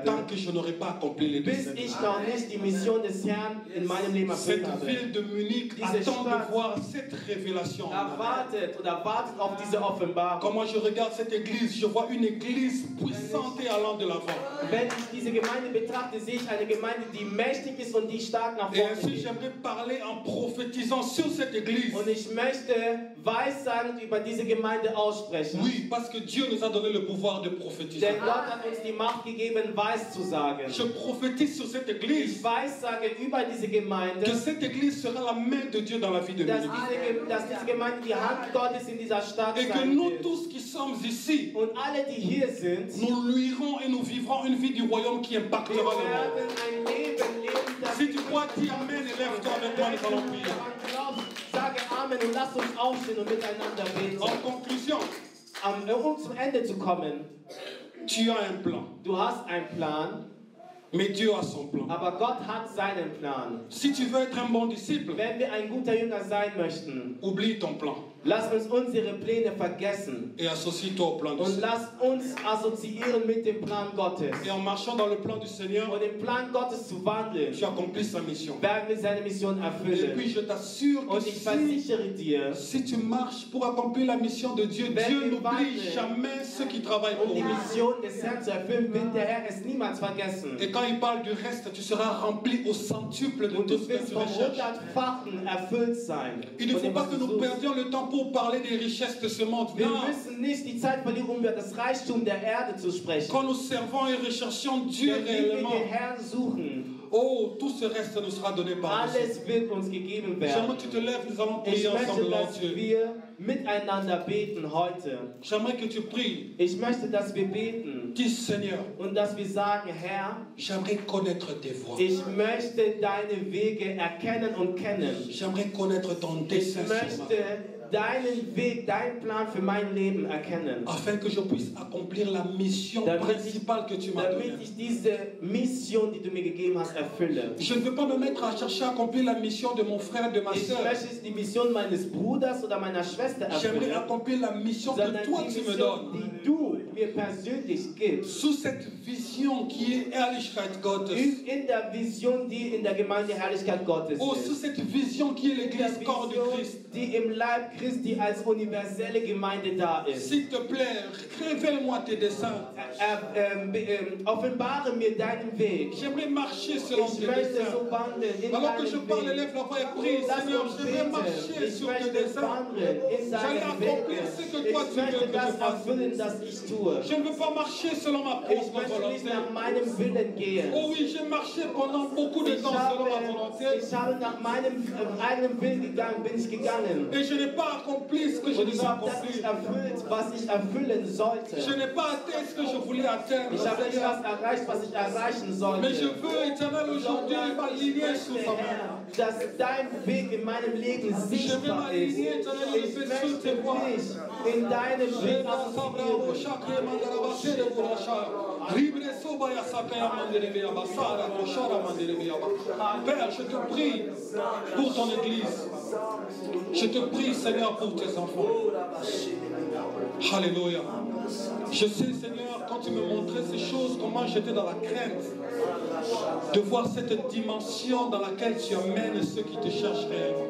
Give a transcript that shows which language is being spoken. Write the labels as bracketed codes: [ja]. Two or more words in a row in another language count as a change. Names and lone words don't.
[fr] tant que je n'aurai pas accompli les [de] bis [fr] desseins de [de] ich [fr] Dieu. [de] noch nicht die Mission des Herrn in meinem Leben erfüllt [fr] Cette [de] habe. [fr] ville de Munich attend de voir cette révélation. [de] Wartet auf diese Offenbarung. [fr] Quand moi je regarde cette église, je vois une église puissante et allant de l'avant. [de] Wenn ich diese Gemeinde betrachte, sehe ich eine Gemeinde, die mächtig ist und die stark nach [fr] Et [de] vorne [fr] ainsi, [de] geht. [fr] j'aimerais parler en prophétisant sur cette église. [de] Und ich möchte weissagend über diese Gemeinde aussprechen. [fr] Oui, parce que Dieu nous a donné le pouvoir de prophétiser. [de] Denn Gott hat uns die Macht gegeben, Weiß zu sagen. [fr] Je prophétise sur cette [de] Ich [fr] église [de] weissage über diese Gemeinde, [fr] que cette église sera la main de Dieu dans la vie de [de] dass [fr] Munich. [de] diese Gemeinde die Hand Gottes in dieser Stadt [fr] Et que [de] sein [fr] nous [de] wird. [fr] tous qui sommes ici, [de] Und alle, die hier sind, [fr] nous luirons et nous vivrons une vie du royaume qui [de] wir [fr] impactera le monde. [de] werden ein Leben leben, das [fr] Si tu crois, dis Amen et lève-toi avec moi, nous allons prier. [de] Sage Amen und lasst uns aufstehen und miteinander beten. [fr] En conclusion, [de] Um zum Ende zu kommen, [fr] tu as un plan, [de] du hast einen Plan, [fr] mais Dieu a son plan. [de] aber Gott hat seinen Plan. [fr] Si tu veux être un bon disciple, [de] Wenn wir ein guter Jünger sein möchten, [fr] oublie ton plan. [de] Lass uns unsere Pläne vergessen [fr] et associe-toi au plan du [de] und [fr] Seigneur. [de] lass uns assoziieren mit dem Plan Gottes. [fr] Et en marchant dans le plan du Seigneur, [de] Und im Plan Gottes zu wandeln, [fr] tu accomplis sa mission. [de] werden wir seine Mission [fr] Et [de] erfüllen. [fr] puis je t'assure que [de] Und ich versichere dir, [fr] si tu marches pour accomplir la mission de Dieu, [de] Wenn [fr] Dieu [de] wir [fr] n'oublie [de] wandeln, [fr] jamais ceux qui travaillent [de] um [fr] pour [de] die [fr] lui. [de] Mission des Herrn zu erfüllen, wird der Herr es niemals vergessen. [fr] Et quand il parle du reste, tu seras rempli au centuple de [de] Und [fr] tout [de] du [fr] ce que [de] wirst [fr] tu [de] vom [fr] recherches. [de] 100-fachen erfüllt sein. [fr] Il ne [de] Von [fr] faut [de] dem, [fr] pas [de] was [fr] que [de] du [fr] nous [de] suchst. [fr] perdions le temps pour parler des richesses de ce monde. [de] Wir [fr] Non. [de] müssen nicht die Zeit verlieren, um über das Reichtum der Erde zu sprechen. [fr] Quand nous servons et recherchons Dieu [de] Denn wenn wir [fr] réellement, [de] den Herrn suchen, [fr] oh, tout ce reste nous sera donné par Dieu. [de] alles wird uns gegeben [fr] J'aimerais [de] werden. [fr] que tu te lèves, nous allons [de] Ich [fr] prier [de] möchte, [fr] ensemble, Lord [de] dass [fr] Dieu. [de] wir miteinander beten heute. [fr] J'aimerais que tu pries. [de] Ich möchte, dass wir beten [fr] Dis Seigneur, [de] und dass wir sagen, Herr, [fr] j'aimerais connaître tes voies. [de] ich möchte deine Wege erkennen und kennen. [fr] J'aimerais connaître ton [de] Ich [fr] dessein sur ma vie, [de] möchte deinen Weg, deinen Plan für mein Leben erkennen. [fr] afin que je puisse accomplir la mission [de] Damit [fr] principale que tu m'as donnée. [de] ich diese Mission, die du mir gegeben hast, erfülle. [fr] Je ne veux pas me mettre à chercher à accomplir la mission de mon frère, de ma [de] Ich [fr] soeur. [de] möchte die Mission meines Bruders oder meiner Schwester [fr] J'aimerais [de] erfüllen, [fr] accomplir la mission que [de] sondern [fr] toi [de] die [fr] tu me [de] Mission, [fr] donnes. [de] die du mir persönlich gibst. [fr] Sous cette vision qui est [de] Herrlichkeit Gottes. In der Vision, die in der Gemeinde Herrlichkeit Gottes [fr] Oh, sous [de] ist. [fr] cette vision qui est [de] In der [fr] l'église corps du [de] Vision, [fr] Christ. [de] die im Leib Christi als universelle Gemeinde da ist. [fr] S'il te plaît, révèle-moi tes desseins. [de] Offenbare mir deinen Weg. [fr] J'aimerais marcher selon [de] Ich [fr] tes [de] möchte [fr] desseins. [de] so wandeln in [fr] Alors que je [de] deinem [fr] parle, [de] Weg. [fr] lève la voix et prie. [de] Lass [fr] Seigneur, [de] uns [fr] je vais [de] beten. [fr] marcher [de] Ich [fr] sur tes [de] möchte [fr] desseins. [de] wandeln in [fr] J'allais [de] deinem Weg. [fr] accomplir ce que [de] Ich [fr] toi tu veux [de] möchte [fr] que je [de] das [fr] fasse. [de] erfüllen, das ich tue. [fr] Je ne veux pas marcher selon ma [de] Ich [fr] propre [de] möchte nicht [fr] volonté. [de] nach meinem Willen gehen. [fr] Oh oui, j'ai marché pendant beaucoup de [de] Ich [fr] temps selon ma volonté. [de] habe nach meinem eigenen Willen gegangen, bin ich gegangen. [fr] Et je n'ai pas accompli ce que je [de] Und ich [fr] devais [de] habe das nicht [fr] accomplir. [de] erfüllt, was ich erfüllen sollte. [fr] Je n'ai pas atteint ce que je voulais atteindre. [de] Ich habe nicht [fr] Seigneur. [de] das erreicht, was ich erreichen [fr] Mais je [de] sollte. [fr] veux, Éternel, aujourd'hui m'aligner sous ta main. [de] Dass dein Weg in meinem Leben sichtbar ist. Ich möchte mich in deinem Weg assoziieren. [fr] Père, je te prie pour ton Église. Je te prie, Seigneur, pour tes enfants. Alléluia. Je sais, Seigneur, quand tu me montrais ces choses, comment j'étais dans la crainte de voir cette dimension dans laquelle tu amènes ceux qui te cherchent réellement.